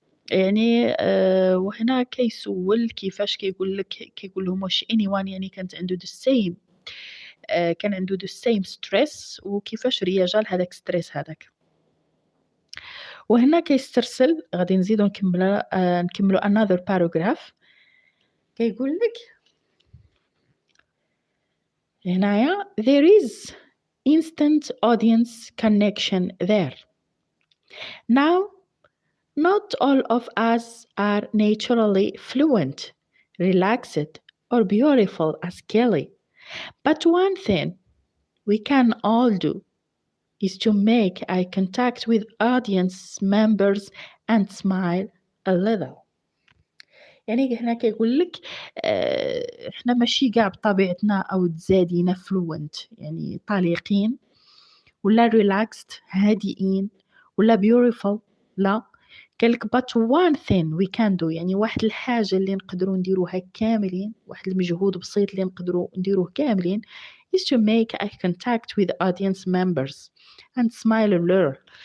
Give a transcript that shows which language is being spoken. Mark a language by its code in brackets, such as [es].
[ar] يعني وهنا كيسول كيفاش كيقول لهم واش anyone يعني كانت عنده the same كان عنده the same stress وكيفاش رياجا لهذاك ستريس هذاك. وهنا كيسترسل غادي نزيدو نكملو another paragraph. كيقول لك هنايا [en] there is instant audience connection there. Now, not all of us are naturally fluent, relaxed, or beautiful as Kelly. But one thing we can all do is to make eye contact with audience members and smile a little. [ar] يعني هنا كيقول لك احنا ماشي كاع بطبيعتنا او تزادينا فلوينت يعني طليقين ولا ريلاكسد هادئين ولا بيوتيفول، لا قالك [en] but one thing we can do [ar] يعني واحد الحاجة اللي نقدروا نديروها كاملين، واحد المجهود بسيط اللي نقدروا نديروه كاملين [en] is to make eye contact with audience members and smile a little.